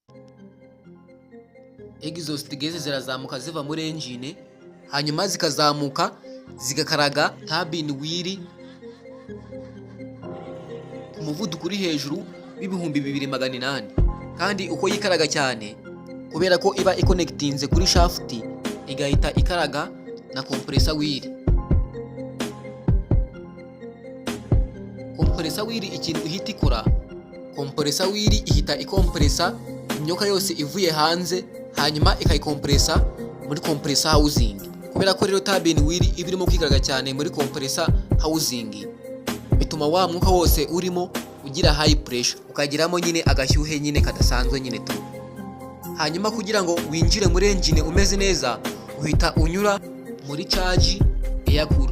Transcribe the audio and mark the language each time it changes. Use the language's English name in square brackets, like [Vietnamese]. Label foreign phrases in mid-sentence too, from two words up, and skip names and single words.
[English] Exhaust gas [Kinyarwanda] zirazamuka ziva muri engine hanyuma zikazamuka zigakaraga [English] turbine wheel [Kinyarwanda] ku muvuduko uri hejuru w'2800. kandi uko yikaraga cyane kubera ko iba iconnectinze kuri shaft igahita ikaraga na [English] compressor wheel. Compressor wheel [Kinyarwanda] ikintu ihita ikora, [English] compressor wheel [Kinyarwanda] ihita ikompressa imyuka yose ivuye hanze hanyuma ikayikompressa muri [English] compressor housing. [Kinyarwanda] Kubera ko rero [English] turbine wheel [Kinyarwanda] ibirimo kwikaraga cyane muri [English] compressor housing [Kinyarwanda] bituma wa mwuka wose urimo ugira [English] high pressure, [Kinyarwanda] ukagiramo nyine agashyuhe nyine kadasanzwe nyine tu. Hanyuma kugira ngo winjire muri engine umeze neza uhita unyura muri [English] charge air cooler.